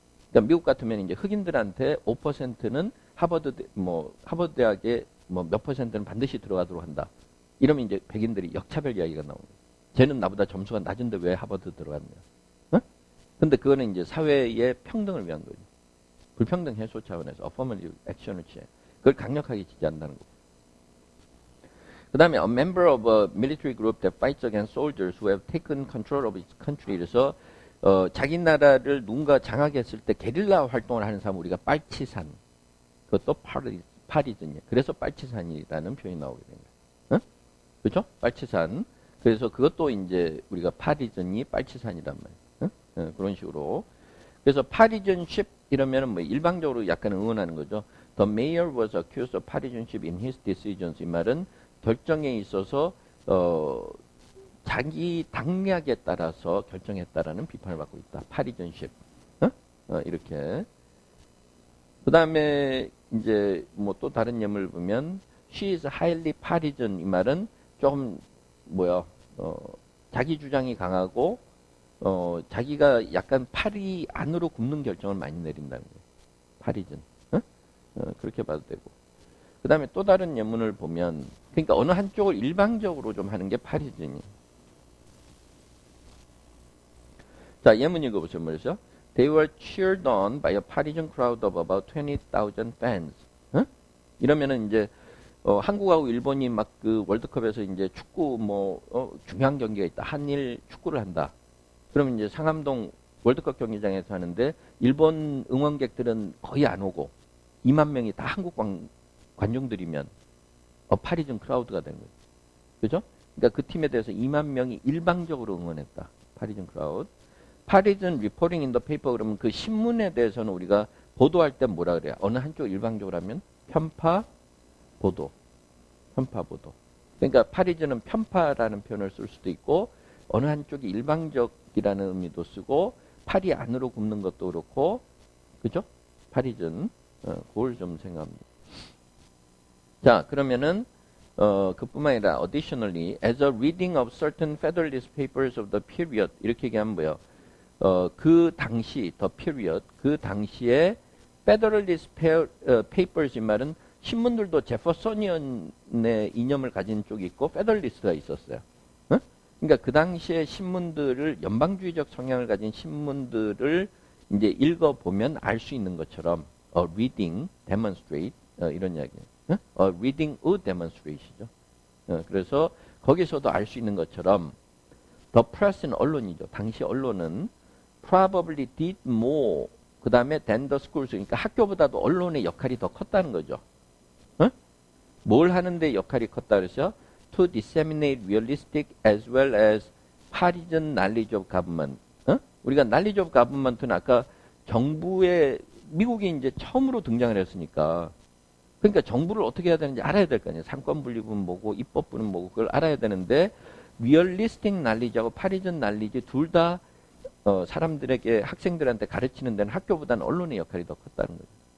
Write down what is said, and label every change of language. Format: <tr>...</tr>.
<ko>그러니까 미국 같으면 이제 흑인들한테 5%는 하버드 대학에 뭐 몇 %는 반드시 들어가도록 한다. 이러면 이제 백인들이 역차별 이야기가 나오는 거예요. 쟤는 나보다 점수가 낮은데 왜 하버드 들어갔냐. 근데 그거는 이제 사회의 평등을 위한 거죠. 불평등 해소 차원에서</ko> <en>affirmative action</en> <ko>을 취해. 그걸 강력하게 지지한다는 거고. 그 다음에</ko> <en>a member of a military group that fights against soldiers who have taken control of its country.</en> <ko>그래서 자기 나라를 누군가 장악했을 때 게릴라 활동을 하는 사람 우리가 빨치산. 그것도 파리즌이에요. 그래서 빨치산이라는 표현이 나오게 된 거예요. 그렇죠? 빨치산. 그래서 그것도 이제 우리가 파리즌이 빨치산이란 말이에요. 그런 식으로. 그래서 파리즌십 이러면은 뭐 일방적으로 약간 응원하는 거죠.</ko> <en>The mayor was accused of partisanship in his decisions.</en> <ko>이 말은 결정에 있어서 자기 당략에 따라서 결정했다라는 비판을 받고 있다. 파리즌십. 이렇게. 그 다음에 이제 뭐 또 다른 예문을 보면</ko> <en>she is highly partisan.</en> <ko>이 말은 조금 자기 주장이 강하고 자기가 약간 팔이 안으로 굽는 결정을 많이 내린다는 거예요. 파리즌. 그렇게 봐도 되고. 그 다음에 또 다른 예문을 보면 그러니까 어느 한쪽을 일방적으로 좀 하는 게 파리즌이에요. 자, 예문 읽어보세요. 뭐였어요?</ko> <en>They were cheered on by a partisan crowd of about 20,000 fans.</en> <ko>이러면은 이제 한국하고 일본이 막 그 월드컵에서 이제 축구 중요한 경기가 있다. 한일 축구를 한다. 그러면 이제 상암동 월드컵 경기장에서 하는데 일본 응원객들은 거의 안 오고 2만 명이 다 한국 관중들이면 파리즌 크라우드가 된 거예요. 그죠? 그러니까 그 팀에 대해서 2만 명이 일방적으로 응원했다. 파리즌 크라우드.</ko> <en>파리즌 리포팅 인 더 페이퍼</en> <ko>그러면 그 신문에 대해서는 우리가 보도할 때 뭐라 그래요? 어느 한쪽 일방적으로 하면 편파 보도. 편파 보도. 그러니까 파리즌은 편파라는 표현을 쓸 수도 있고 어느 한쪽이 일방적이라는 의미도 쓰고 팔이 안으로 굽는 것도 그렇고 그죠? 파리즌 그걸 좀 생각합니다. 자, 그러면은 그뿐만 아니라</ko> <en>additionally as a reading of certain Federalist papers of the period</en> <ko>이렇게 얘기하면 뭐예요? 그 당시</ko> <en>the period</en> <ko>그 당시에</ko> <en>Federalist papers</en> <ko>이 말은 신문들도 제퍼소니언의 이념을 가진 쪽이 있고 페더럴리스트가 있었어요. 어? 그러니까 그 당시에 신문들을 연방주의적 성향을 가진 신문들을 이제 읽어보면 알 수 있는 것처럼</ko> <en>reading, demonstrate</en> <ko>이런 이야기예요.</ko> <en>reading a demonstration이죠.</en> <ko>그래서 거기서도 알 수 있는 것처럼</ko> <en>the press</en> <ko>는 언론이죠. 당시 언론은</ko> <en>probably did more</en> <ko>그 다음에</ko> <en>than the schools</en> <ko>그러니까 학교보다도 언론의 역할이 더 컸다는 거죠. 뭘 하는데 역할이 컸다 그랬죠?</ko> <en>To disseminate realistic as well as partisan knowledge of government.</en> <ko>우리가</ko> <en>knowledge of government</en> <ko>는 아까 정부의 미국이 이제 처음으로 등장을 했으니까 그러니까 정부를 어떻게 해야 되는지 알아야 될 거 아니에요. 상권분립은 뭐고 입법부는 뭐고 그걸 알아야 되는데</ko> <en>realistic knowledge</en> <ko>하고</ko> <en>partisan knowledge</en> <ko>둘 다 사람들에게 학생들한테 가르치는 데는 학교보다는 언론의 역할이 더 컸다는 거죠.</ko>